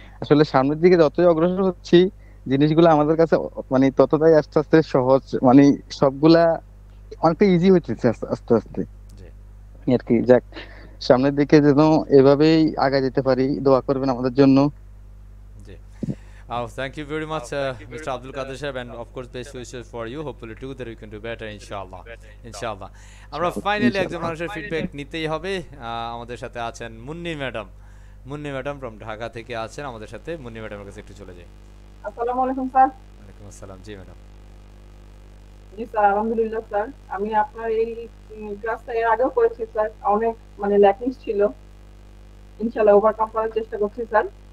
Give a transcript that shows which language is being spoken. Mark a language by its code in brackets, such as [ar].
[bn] আসলে সামনের দিকে যতই অগ্রসর হচ্ছি জিনিসগুলো আমাদের কাছে মানে ততটাই আস্তে আস্তে সহজ, মানে সবগুলা অনেকটা ইজি হচ্ছে আস্তে আস্তে আস্তে আর কি। যাক, সামনের দিকে যেন এভাবেই আগায় যেতে পারি, দোয়া করবেন আমাদের জন্য। [en] Thank you very much, Mr. Abdul Qadir Sahib, and of course best wishes for you. Hopefully too that we can do better, inshallah. [ar] Inshallah. [bn] আমরা ফাইনালি একজন মানুষের ফিডব্যাক নিতেই হবে। আমাদের সাথে আছেন Munni madam. Munni madam from Dhaka থেকে আছেন আমাদের সাথে। মুন্নি ম্যাডামের কাছে একটু চলে যাই। আসসালামু আলাইকুম স্যার। ওয়ালাইকুম আসসালাম। জি ম্যাডাম। জি স্যার, আলহামদুলিল্লাহ স্যার। আমি আপনার এই ক্লাসটা এর আগেও করেছি স্যার, অনেক মানে ল্যাকিংস ছিল, ইনশাআল্লাহ ওভারকাম করার চেষ্টা করছি স্যার।